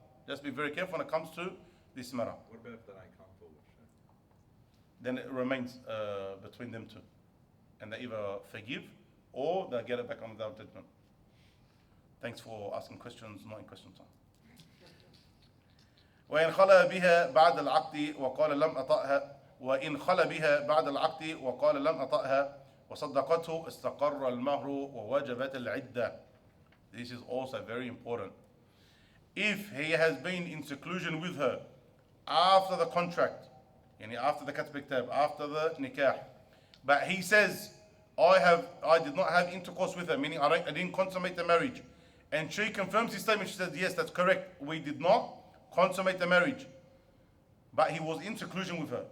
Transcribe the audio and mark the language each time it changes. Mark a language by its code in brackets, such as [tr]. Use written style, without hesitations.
[en] Just be very careful when it comes to this matter. What about if they don't come forward? Then it remains between them two. And they either forgive or they get it back on the day of judgment. Thanks for asking questions, not in question time. [ar] وإن خلا بها بعد العقد وقال لم أطأها وإن خلا بها بعد العقد وقال لم أطأها وصدقته استقر المهر ووجبت العدة. [en] This is also very important. If he has been in seclusion with her after the contract, yani after the katb kitab, after the nikah, but he says, I did not have intercourse with her, meaning I didn't consummate the marriage, and she confirms his statement, she says, yes, that's correct, we did not consummate the marriage, but he was in seclusion with her.